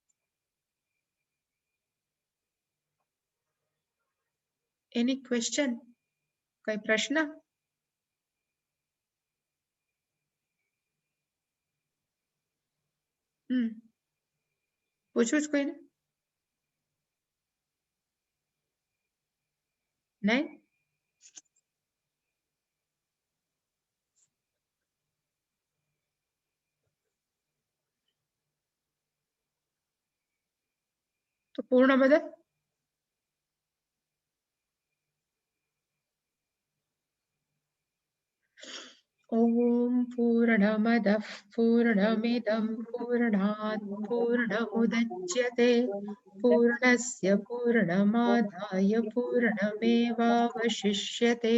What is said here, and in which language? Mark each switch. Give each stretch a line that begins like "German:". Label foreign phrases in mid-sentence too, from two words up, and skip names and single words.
English: Any question?
Gujarati: કઈ પ્રશ્ન? પૂછવું જ કોઈને? नहीं? તો પૂર્ણ બદલ
Sanskrit: ॐ पूर्णमदः पूर्णमिदं पूर्णात् पूर्णमुदच्यते पूर्णस्य पूर्णमादाय पूर्णमेवावशिष्यते।